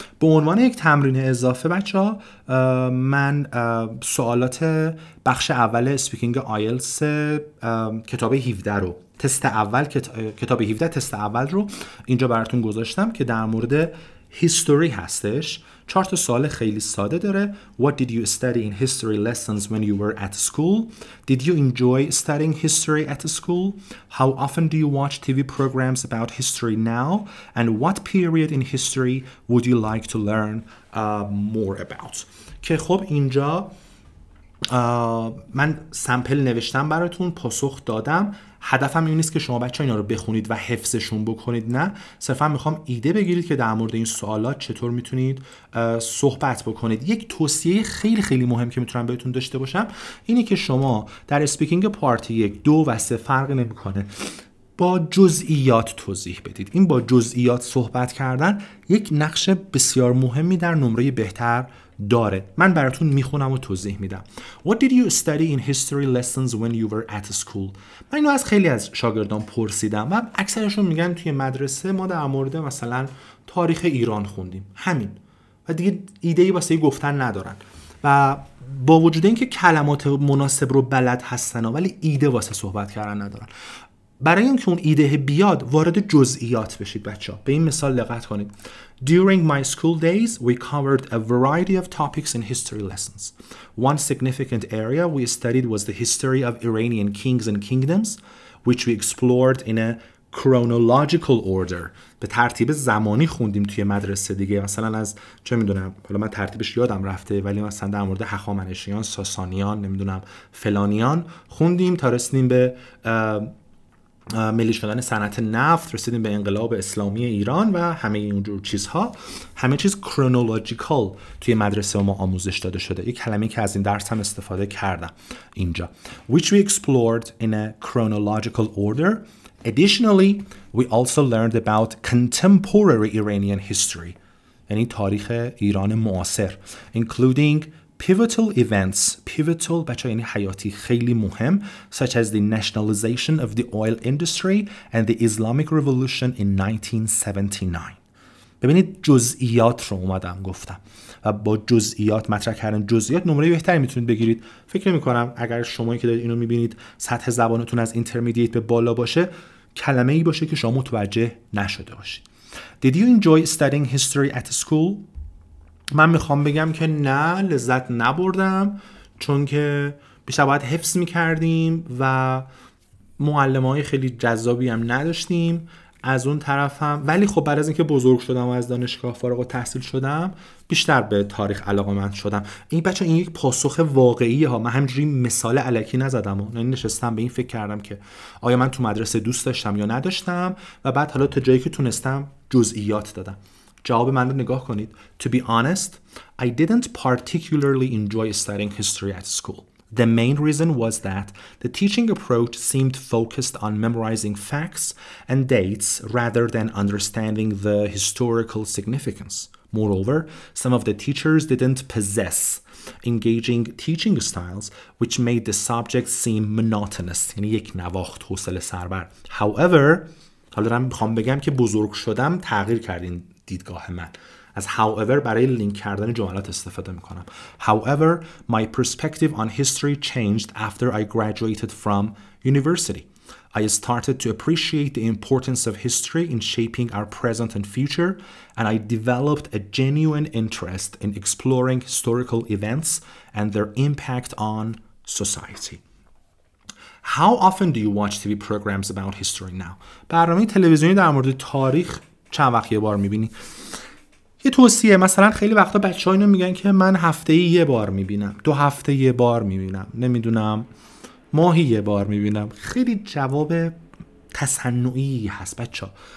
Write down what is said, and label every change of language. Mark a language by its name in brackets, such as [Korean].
[Persian] به عنوان یک تمرین اضافه بچه‌ها من سوالات بخش اول اسپیکینگ آیلتس کتاب 17 رو کتاب 17 تست اول رو اینجا براتون گذاشتم که در مورد history هستش. 4 تا سوال خیلی ساده داره. [English] What did you study in history lessons when you were at school? Did you enjoy studying history at school? How often do you watch TV programs about history now? And what period in history would you like to learn more about? [Persian] که خب اینجا من سمپل نوشتم براتون، پاسخ دادم. هدفم این نیست که شما بچه اینا رو بخونید و حفظشون بکنید، نه، صرفا میخوام ایده بگیرید که در مورد این سوالات چطور میتونید صحبت بکنید. یک توصیه خیلی خیلی مهم که میتونم بهتون داشته باشم اینه که شما در اسپیکینگ پارت 1، 2 و 3 فرق نمیکنه، با جزئیات توضیح بدید. این با جزئیات صحبت کردن یک نقش بسیار مهمی در نمره بهتر داره. من براتون میخونم و توضیح میدم. [English] What did you study in history lessons when you were at school? [Persian] من اینو از خیلی از شاگردان پرسیدم و اکثرشون میگن توی مدرسه ما در مورد مثلا تاریخ ایران خوندیم، همین، و دیگه ایده‌ای واسه گفتن ندارن و با وجود اینکه کلمات مناسب رو بلد هستن ولی ایده واسه صحبت کردن ندارن. برای اینکه اون ایده بیاد وارد جزئیات بشید بچه‌ها. به این مثال دقت کنید. [English] During my school days, we covered a variety of topics in history lessons. One significant area we studied was the history of Iranian kings and kingdoms, which we explored in a chronological order. [Persian] به ترتیب زمانی خوندیم توی مدرسه دیگه. مثلا از چه میدونم، حالا من ترتیبش یادم رفته، ولی مثلا در مورد هخامنشیان، ساسانیان، نمیدونم فلانیان خوندیم تا رسیدیم به ملی شدن صنعت نفت، رسیدیم به انقلاب اسلامی ایران و همه اینجور چیزها. همه چیز کرونولوژیکال توی مدرسه ما آموزش داده شده. یک کلمه‌ای که از این درس هم استفاده کردم اینجا. [English] Which we explored in a chronological order. Additionally, we also learned about contemporary Iranian history. [Persian] یعنی تاریخ ایران معاصر. [English] Including pivotal events. [Persian] Pivotal بچه یعنی حیاتی، خیلی مهم. [English] Such as the nationalization of the oil industry and the Islamic Revolution in 1979. [Persian] ببینید جزئیات رو اومدم گفتم و با جزئیات مطرح کردن جزئیات نمره بهتری میتونید بگیرید. فکر نمی کنم اگر شما که دارید اینو میبینید سطح زبانتون از اینترمدییت به بالا باشه کلمه ای باشه که شما متوجه نشده باشید. [English] Did you enjoy studying history at school? [Persian] من میخوام بگم که نه، لذت نبردم، چون که بیشتر باید حفظ میکردیم و معلمای خیلی جذابی هم نداشتیم. از اون طرف هم ولی خب بعد از اینکه بزرگ شدم و از دانشگاه فارغ التحصیل شدم بیشتر به تاریخ علاقه‌مند شدم. این بچه این یک پاسخ واقعیه ها، من همینجوری مثال الکی نزدم و نشستم به این فکر کردم که آیا من تو مدرسه دوست داشتم یا نداشتم و بعد حالا تا جایی که تونستم جزئیات دادم. جواب من رو نگاه کنید. [English] To be honest, I didn't particularly enjoy studying history at school. The main reason was that the teaching approach seemed focused on memorizing facts and dates rather than understanding the historical significance. Moreover, some of the teachers didn't possess engaging teaching styles which made the subject seem monotonous. [Persian] یعنی یک نواخت، حوصله سربر. However, حالا من میخوام بگم که بزرگ شدم تغییر کردین دیدگاه من. از however برای لینک کردن جملات استفاده میکنم. [English] However, my perspective on history changed after I graduated from university. I started to appreciate the importance of history in shaping our present and future, and I developed a genuine interest in exploring historical events and their impact on society. How often do you watch TV programs about history now? [Persian] برنامه تلویزیونی در مورد تاریخ چند وقت یه بار میبینی؟ یه توصیه، مثلا خیلی وقتا بچه‌ها اینو میگن که من هفته‌ای یه بار میبینم، 2 هفته یه بار میبینم، نمیدونم ماهی یه بار میبینم. خیلی جواب تصنعی هست بچه‌ها.